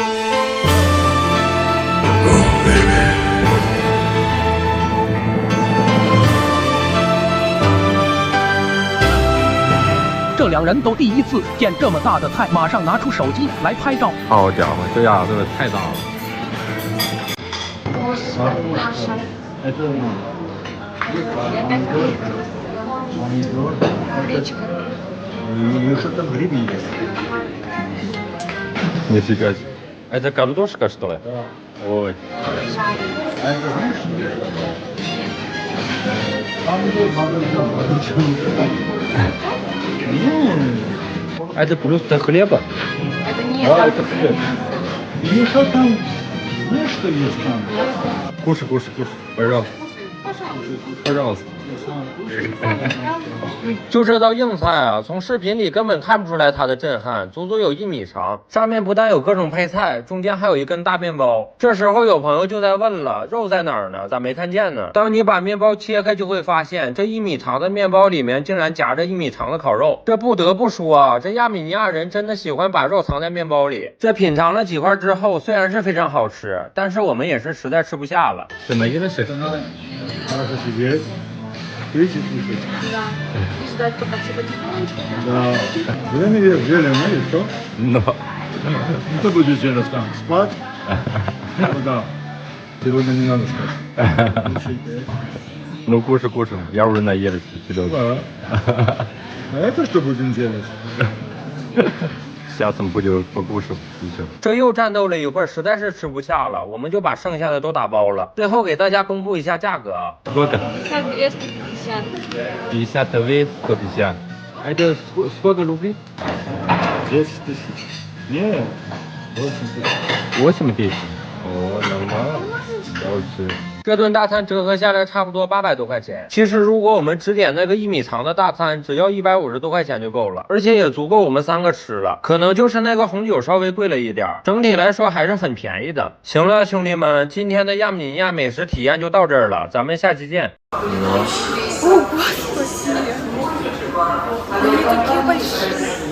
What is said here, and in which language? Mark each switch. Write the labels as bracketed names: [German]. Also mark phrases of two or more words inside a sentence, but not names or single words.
[Chinese] 这两人都第一次见这么大的菜，马上拿出手机来拍照。好家伙，这家伙真的太大了。 [Russian] Это и что там грибы есть? Нифига себе. Это картошка, что ли? Да. Ой. А это знаешь? Это просто хлеба? Это не Да, это хлеб. И что там? Знаешь, что есть там? Кушай, пожалуйста. Пожалуйста. [Chinese] 就这道硬菜啊，从视频里根本看不出来它的震撼，足足有1米长。上面不但有各种配菜，中间还有一根大面包。这时候有朋友就在问了，肉在哪儿呢？咋没看见呢？当你把面包切开，就会发现这1米长的面包里面竟然夹着1米长的烤肉。这不得不说啊，这亚美尼亚人真的喜欢把肉藏在面包里。这品尝了几块之后，虽然是非常好吃，但是我们也是实在吃不下了。 [Russian] Ты наелась? Это надо хорошо сидеть. Видите, слушать? Да. И ждать, пока все потихонечку. Да. Время есть, зелень, и что? Но. Ну, кто будет сейчас там? Спать? Да. Сегодня не надо спать. Ну кушай, я уже наелась, Серега. А это что будем делать? [Chinese] 下次不就不顾手机去了？这又战斗了一会儿，实在是吃不下了，我们就把剩下的都打包了。最后给大家公布一下价格啊。 [Russian] Сколько? 250. 50 овец, 150. А это сколько рублей? 10 тысяч. Не, 8 тысяч. 8 тысяч. О, нормально. Лучше. [Chinese] 这顿大餐折合下来差不多800多块钱。其实如果我们只点那个1米长的大餐，只要150多块钱就够了，而且也足够我们3个吃了。可能就是那个红酒稍微贵了一点，整体来说还是很便宜的。行了，兄弟们，今天的亚美尼亚美食体验就到这儿了，咱们下期见。 [Russian] О, Господи! Они такие большие.